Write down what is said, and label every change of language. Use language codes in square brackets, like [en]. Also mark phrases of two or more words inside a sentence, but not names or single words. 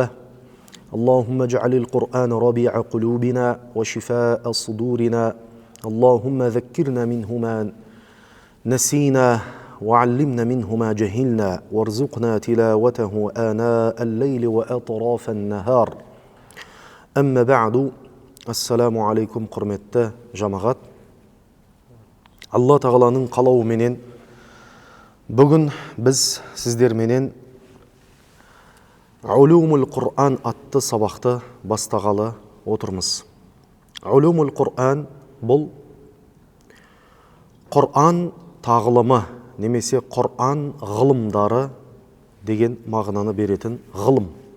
[ar] اللهم اجعل القرآن ربيع قلوبنا وشفاء صدورنا. اللهم ذكرنا منه ما نسينا وعلمنا منه ما جهلنا وارزقنا تلاوته آناء الليل وأطراف النهار. أما بعد، السلام عليكم [kk] құрметті жамағат. Алла тағаланың қалауыменен бүгін біз сіздерменен Улумул Құр'ан атты сабақты бастағалы отырмыз. Улумул Құр'ан бұл Құр'ан тағылымы немесе Құр'ан ғылымдары деген мағынаны беретін ғылым.